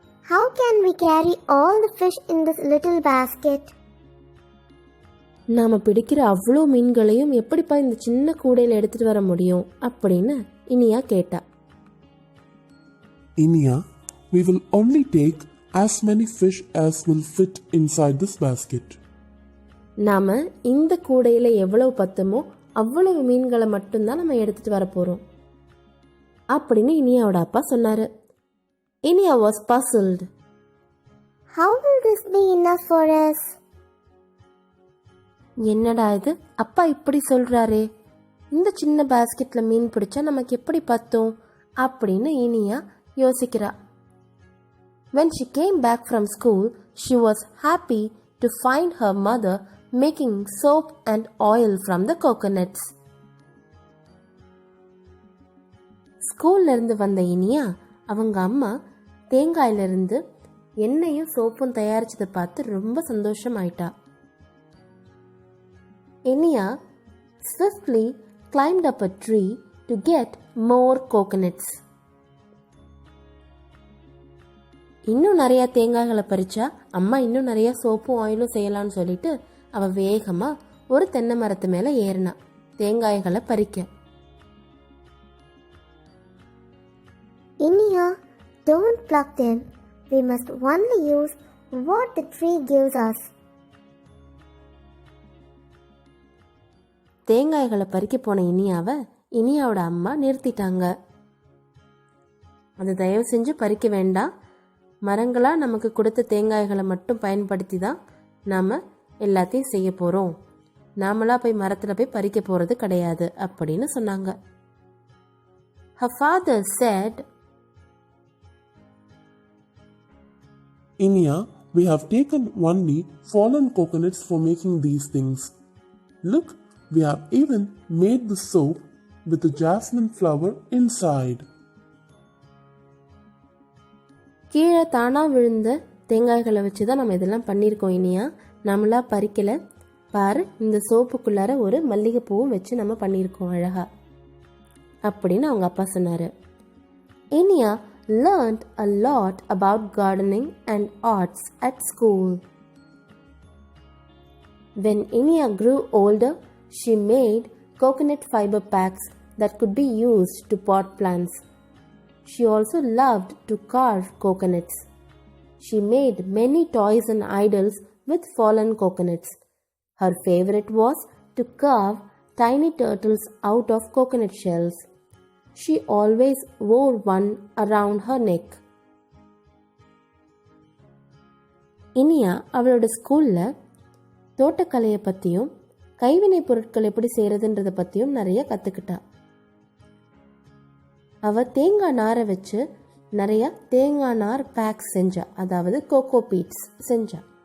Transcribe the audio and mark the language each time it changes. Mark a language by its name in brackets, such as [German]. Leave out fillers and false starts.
[English] How can we carry all the fish in this little basket? [Tamil] நாம பிடிக்கிற அவ்வளோ மீன்களையும் எப்படிப்பா இந்த சின்ன கூடையில எடுத்துட்டு வர முடியும் அப்படின்னு இனியா கேட்டா. [English] Inia, we will only take as many fish as will fit inside this basket. [Tamil] நாம இந்த கூடையில எவ்வளவு பத்துமோ அவ்வளவு மீன்களை மட்டும்தான் நம்ம எடுத்துட்டு வர போறோம் அப்படின்னு இனியாவோட அப்பா சொன்னாரு. [English] Inia was puzzled. How will this be enough for us? [Tamil] என்னடா இது, அப்பா இப்படி சொல்றாரே, இந்த சின்ன பாஸ்கெட்ல மீன் பிடிச்சா நமக்கு எப்படி பத்தும் அப்படின்னு Iniya யோசிக்கிறா. [English] When she came back from school, she was happy to find her mother making soap and oil from the coconuts. [Tamil] ஸ்கூல்ல இருந்து வந்த இனியா அவங்க அம்மா தேங்காயிலிருந்து எண்ணெயும் சோப்பும் தயாரிச்சதை பார்த்து ரொம்ப சந்தோஷம் ஆயிட்டா. [English] Iniya swiftly climbed up a tree to get more coconuts. [Tamil] இன்னும் நிறைய தேங்காய்களை பறிச்சா அம்மா இன்னும் நிறைய சோப்பும் ஆயிலும் செய்யலாம்னு சொல்லிட்டு அவ வேகமா ஒரு தென்னை மரத்து மேல ஏறினா தேங்காய்களை பறிக்க. [English] Inia, don't pluck them. We must only use what the tree gives us. [Tamil] தேங்காய்களை பறிக்க போன இனியாவோட அம்மா நிறுத்திட்டாங்க. அது தயவு செஞ்சு பறிக்க வேண்டாம், மரங்களா நமக்கு கொடுத்த தேங்காய்களை மட்டும் பயன்படுத்தி தான் நாம எல்லாத்தையும் செய்ய போறோம், நாமளா போய் மரத்துல போய் பறிக்க போறது கிடையாது அப்படின்னு சொன்னாங்க. [English] Her father said, Inia, we have taken only fallen coconuts for making these things. Look, we have even made the soap with the jasmine flower inside. [Tamil] கீழே தானா விழுந்த தேங்காய்களை வச்சுதான் நம்ம இதெல்லாம் பண்ணியிருக்கோம் இனியா, நம்மளா பறிக்கல பாரு, இந்த சோப்புக்குள்ளார ஒரு மல்லிகைப்பூவும் வச்சு நம்ம பண்ணியிருக்கோம் அழகா அப்படின்னு அவங்க அப்பா சொன்னாரு. [English] Iniya learned a lot about gardening and arts at school. When Inia grew older, she made coconut fiber packs that could be used to pot plants. She also loved to carve coconuts. She made many toys and idols with fallen coconuts. Her favorite was to carve tiny turtles out of coconut shells. She always wore one around her neck. [Tamil] Iniya அவளோட ஸ்கூல்ல தோட்டக்கலையை பத்தியும் கைவினை பொருட்கள் எப்படி செய்யறதுன்றத பத்தியும் நிறைய கத்துக்கிட்டா. அவ தேங்காய் நாரை வச்சு நிறைய தேங்காய் நார் பேக்ஸ் செஞ்சா, அதாவது கோகோ பீட்ஸ் செஞ்சா.